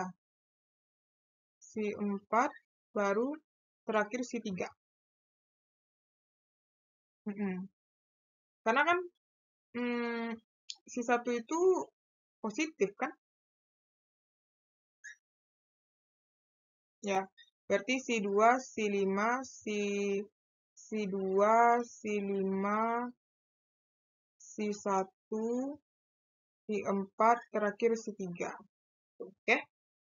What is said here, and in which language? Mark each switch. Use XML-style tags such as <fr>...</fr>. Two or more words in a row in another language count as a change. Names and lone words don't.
<id>Si 4 baru terakhir si 3. Karena kan si 1 itu positif kan? Ya, berarti si 2, si 5, si 2, si 5, si 1, si 4, terakhir si 3. Oke?</id>